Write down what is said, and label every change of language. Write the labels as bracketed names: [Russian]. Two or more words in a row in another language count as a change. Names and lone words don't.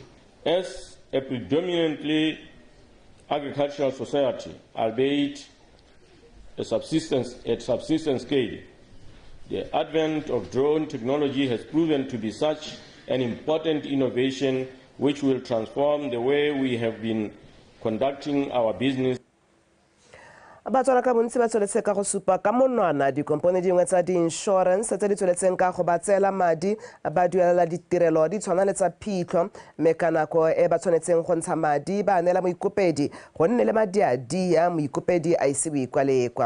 [English] As a predominantly agricultural society, albeit at subsistence scale, the advent of drone technology has proven to be such an important innovation which will transform the way we have been conducting our business. [Tswana] Batswana ka bontsi ba tsweletse ka go supa ka monwana dikompone dingwe tsa di-insurance tse di tsweletseng ka go ba tseela madi ba duelela ditirelo di tshwana le tsa phitlho mme ka nako e ba tshwanetseng go ntsha madi ba neela moikopedi go nne le madi a dia moikopedi a ise boikwalekwa.